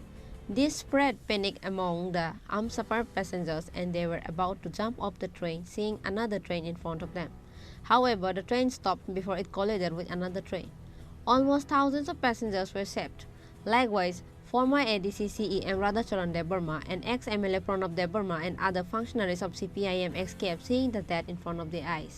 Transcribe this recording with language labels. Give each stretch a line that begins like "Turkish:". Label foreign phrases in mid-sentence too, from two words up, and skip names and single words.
English: This spread panic among the Hamsafar passengers and they were about to jump off the train, seeing another train in front of them. However, the train stopped before it collided with another train. Almost thousands of passengers were saved. Likewise, former ADC CEM Radhacharan Devarma and ex-MLA Pranav Devarma and other functionaries of CPIM escaped, seeing the death in front of their eyes.